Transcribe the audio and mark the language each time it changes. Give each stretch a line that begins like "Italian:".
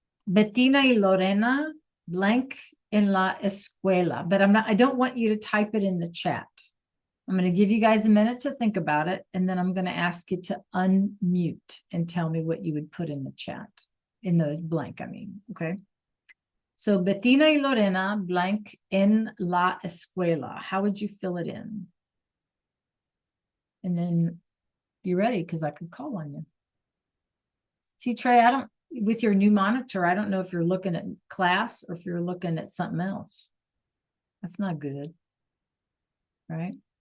Spanish: Bettina y Lorena blank en la escuela.
English: But I don't want you to type it in the chat. I'm going to give you guys a minute to think about it, and then I'm going to ask you to unmute and tell me what you would put in the chat, in the blank, I mean, okay?
Spanish: So, Bettina y Lorena blank en la escuela.
English: How would you fill it in? And then you ready, because I could call on you. See, Trey, with your new monitor, I don't know if you're looking at class or if you're looking at something else. That's not good, right?